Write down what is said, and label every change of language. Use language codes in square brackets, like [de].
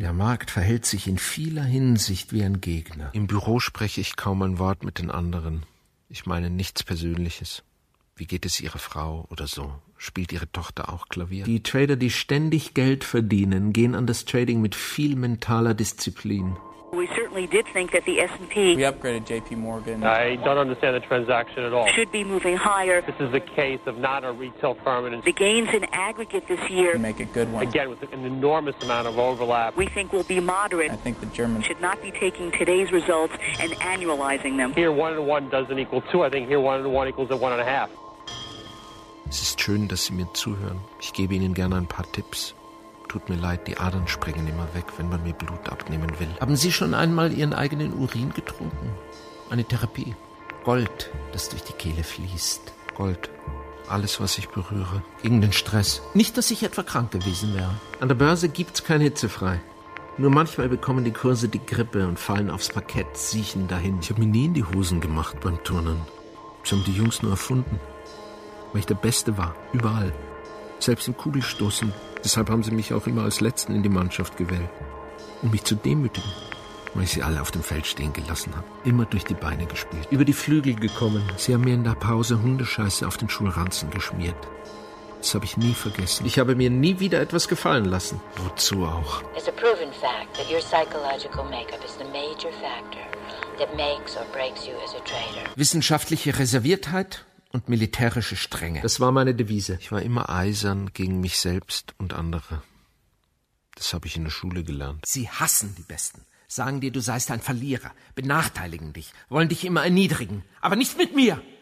[de] Der Markt verhält sich in vieler Hinsicht wie ein Gegner. Im Büro spreche ich kaum ein Wort mit den anderen. Ich meine nichts Persönliches. Wie geht es Ihrer Frau oder so? Spielt Ihre Tochter auch Klavier? Die Trader, die ständig Geld verdienen, gehen an das Trading mit viel mentaler Disziplin. [en] We certainly did think that the S&P. We upgraded J.P. Morgan. I don't understand the transaction at all. Should be moving higher. This is a case of not a retail firm. And the gains in aggregate this year. We make a good one. Again, with an enormous amount of overlap. We think will be moderate. I think the Germans should not be taking today's results and annualizing them. Here, 1 and 1 doesn't equal 2. I think here, 1 and 1 equals a 1.5. [de] Es ist schön, dass Sie mir zuhören. Ich gebe Ihnen gerne ein paar Tipps. Tut mir leid, die Adern springen immer weg, wenn man mir Blut abnehmen will. Haben Sie schon einmal Ihren eigenen Urin getrunken? Eine Therapie. Gold, das durch die Kehle fließt. Gold. Alles, was ich berühre. Gegen den Stress. Nicht, dass ich etwa krank gewesen wäre. An der Börse gibt's kein hitzefrei. Nur manchmal bekommen die Kurse die Grippe und fallen aufs Parkett, siechen dahin. Ich habe mir nie in die Hosen gemacht beim Turnen. Das haben die Jungs nur erfunden. Weil ich der Beste war. Überall. Selbst im Kugelstoßen. Deshalb haben sie mich auch immer als Letzten in die Mannschaft gewählt. Um mich zu demütigen, weil ich sie alle auf dem Feld stehen gelassen habe. Immer durch die Beine gespielt. Über die Flügel gekommen. Sie haben mir in der Pause Hundescheiße auf den Schulranzen geschmiert. Das habe ich nie vergessen. Ich habe mir nie wieder etwas gefallen lassen. Wozu auch? [en] It's a proven fact that your psychological makeup is the major factor that makes or breaks you as a trader. [de] Wissenschaftliche Reserviertheit und militärische Strenge. Das war meine Devise. Ich war immer eisern gegen mich selbst und andere. Das habe ich in der Schule gelernt. Sie hassen die Besten. Sagen dir, du seist ein Verlierer. Benachteiligen dich. Wollen dich immer erniedrigen. Aber nicht mit mir.